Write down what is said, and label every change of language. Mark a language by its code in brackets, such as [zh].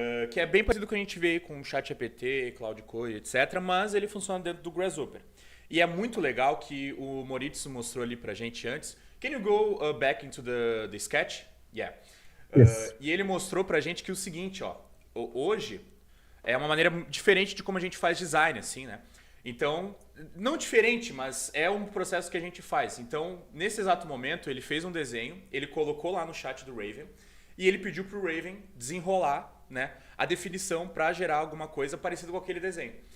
[pt] Que é bem parecido com o que a gente vê com o ChatGPT, Claude Code, etc. Mas ele funciona dentro do Grasshopper. E é muito legal que o Moritz mostrou ali pra gente antes. [en] Can you go back into the sketch? Yeah. Yes. [pt] E ele mostrou pra gente que o seguinte, ó. Hoje é uma maneira diferente de como a gente faz design, assim, né? Então, não diferente, mas é um processo que a gente faz. Então, nesse exato momento, ele fez um desenho, ele colocou lá no chat do Raven e ele pediu pro Raven desenrolar, né, a definição para gerar alguma coisa parecida com aquele desenho.